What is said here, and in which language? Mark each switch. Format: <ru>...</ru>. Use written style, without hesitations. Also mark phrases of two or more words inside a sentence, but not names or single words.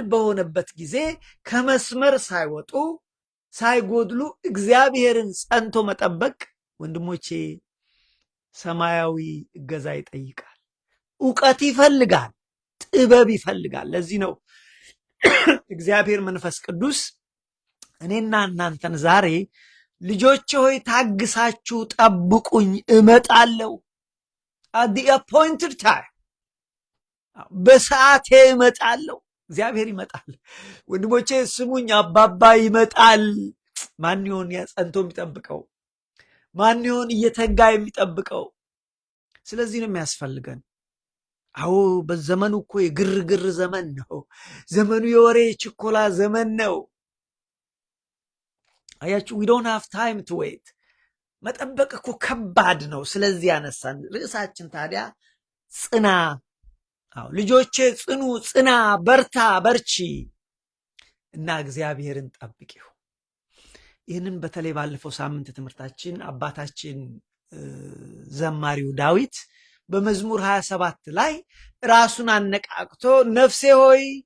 <am>በሆነበት ጊዜ ከመስመር ሳይወጡ ሳይጎድሉ እግዚአብሔርን ጸንቶ መጠበቅ ወንድሞቼ ሰማያዊ እገዛ ይጠይቃል። ዕውቀት ይፈልጋል። ጥበብ ይፈልጋል። ለዚህ ነው እግዚአብሔር መንፈስ ቅዱስ እኔና እናንተን ዛሬ ልጆቼ ሆይ ታግሳችሁ ጠብቁኝ እመጣለሁ፣</am> <en>at the appointed time</en> <am>በሰዓቴ እመጣለሁ። እግዚአብሔር ይመጣል። ወንድሞቼ ስሙኝ፣ አባባ ይመጣል። ማን ይሆን ጸንቶ የሚጠብቀው? ማን ይሆን እየተጋ የሚጠብቀው? ስለዚህ ነው የሚያስፈልገን። አዎ በዘመኑ እኮ የግርግር ዘመን ነው። ዘመኑ የወሬ ችኮላ ዘመን ነው። አያችሁ</am> <en>we don't have time to wait።</en> <am>መጠበቅ እኮ ከባድ ነው። ስለዚህ ያነሳን ርዕሳችን ታዲያ ጽና። ልጆቼ ጽኑ፣ ጽና፣ በርታ፣ በርቺ እና እግዚአብሔርን ጠብቂው። ይህንን በተለይ ባለፈው ሳምንት ትምህርታችን አባታችን ዘማሪው ዳዊት በመዝሙር 27 ላይ ራሱን አነቃቅቶ ነፍሴ ሆይ</am>